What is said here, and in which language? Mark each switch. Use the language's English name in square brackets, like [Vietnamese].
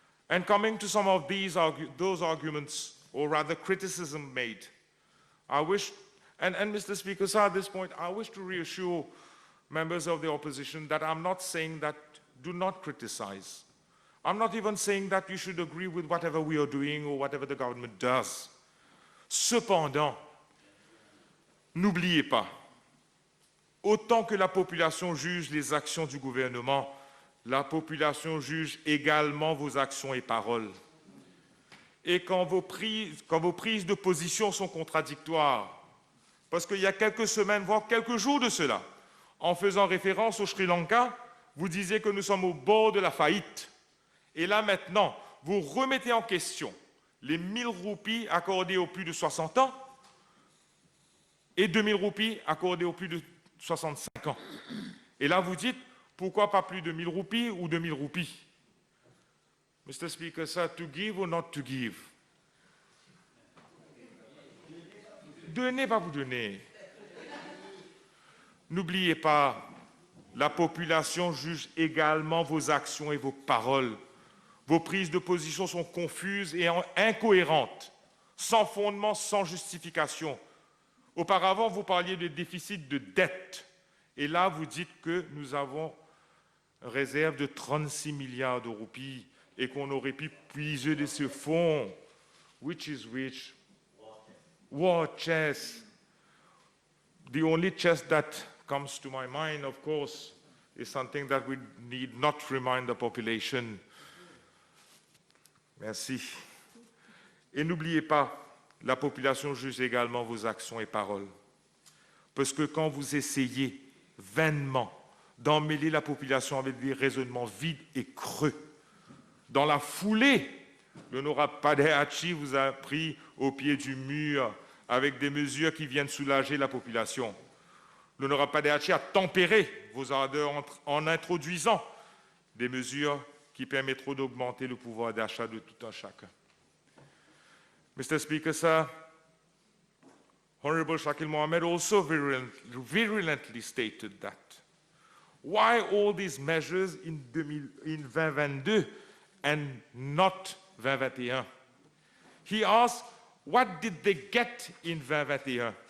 [English] And coming to some of those arguments, or rather criticism made, I wish, and Mr. Speaker, sir, at this point, I wish to reassure members of the opposition that I'm not saying that do not criticize. I'm not even saying that you should agree with whatever we are doing or whatever the government does. [French] Cependant, n'oubliez pas, autant que la population juge les actions du gouvernement, la population juge également vos actions et paroles. Et quand vos prises de position sont contradictoires, parce qu'il y a quelques semaines, voire quelques jours de cela, en faisant référence au Sri Lanka, vous disiez que nous sommes au bord de la faillite. Et là, maintenant, vous remettez en question les 1 000 roupies accordées aux plus de 60 ans et 2 000 roupies accordées aux plus de 65 ans. Et là, vous dites, pourquoi pas plus de 1 000 roupies ou 2 000 roupies? [English] Mr. Speaker, sir, to give or not to give? [French] Donnez, pas vous donner. N'oubliez pas, la population juge également vos actions et vos paroles. Vos prises de position sont confuses et incohérentes, sans fondement, sans justification. Auparavant, vous parliez de déficit de dette. Et là, vous dites que nous avons une réserve de 36 milliards de roupies et qu'on aurait pu puiser de ce fonds. [English] Which is which? War chest. The only chest that comes to my mind, of course, is something that we need not remind the population. [French] Merci. Et n'oubliez pas, la population juge également vos actions et paroles. Parce que quand vous essayez vainement d'emmêler la population avec des raisonnements vides et creux, dans la foulée, l'honorable Padehachi vous a pris au pied du mur avec des mesures qui viennent soulager la population. L'honorable Padehachi a tempéré vos ardeurs en introduisant des mesures qui permettront d'augmenter le pouvoir d'achat de tout un chacun. [English] Mr. Speaker, sir, Honorable Shakil Mohammed also virulently stated that why all these measures in 2022 and not 2021? He asked, what did they get in 2021?